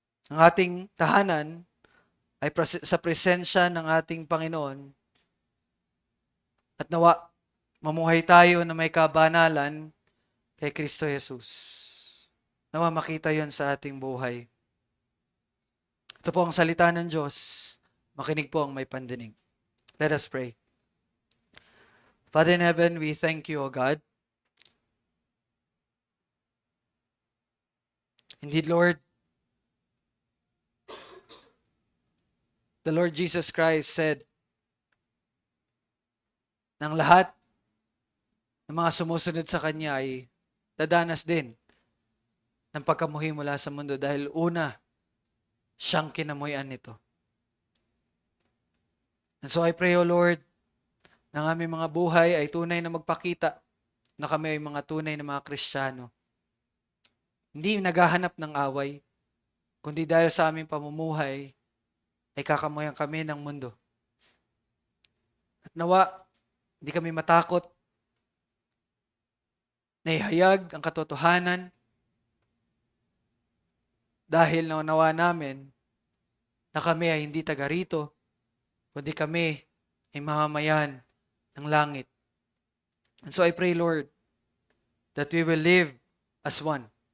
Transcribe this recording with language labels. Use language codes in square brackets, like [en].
[tl] Ang ating tahanan ay sa presensya ng ating Panginoon at nawa, mamuhay tayo na may kabanalan kay Kristo Jesus. Nawa makita yon sa ating buhay. Ito po ang salita ng Diyos. Makinig po ang may pandinig. [en] Let us pray. Father in heaven, we thank you, O God. Indeed, Lord, the Lord Jesus Christ said, [tl] ng lahat ng mga sumusunod sa Kanya ay dadanas din ng pagkamuhi mula sa mundo dahil una, siyang kinamuhian nito. [en] And so I pray, O Lord, [tl] na ang aming mga buhay ay tunay na magpakita na kami ay mga tunay na mga Kristiyano. Hindi naghahanap ng away, kundi dahil sa aming pamumuhay, ay kakamuhian kami ng mundo. At nawa, hindi kami matakot na ihayag ang katotohanan dahil naunawa namin na kami ay hindi taga rito, kundi kami ay mamamayan ng langit. [en] And so I pray, Lord, that we will live as one.